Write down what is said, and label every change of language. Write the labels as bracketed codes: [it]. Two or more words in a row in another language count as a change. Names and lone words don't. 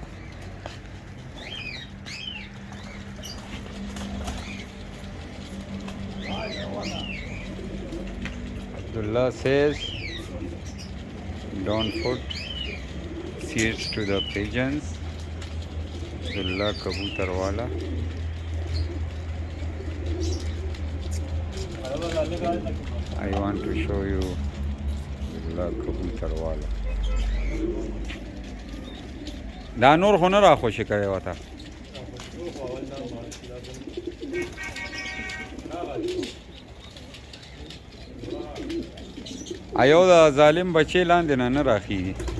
[en] Abdullah says don't put seeds to the pigeons. Abdullah kabutar wala. I want to show you Abdullah kabutar wala. [ps] دا نور خو نه را خوشې کړی وته ایو د ظالم بچې لاندې نه راخېږي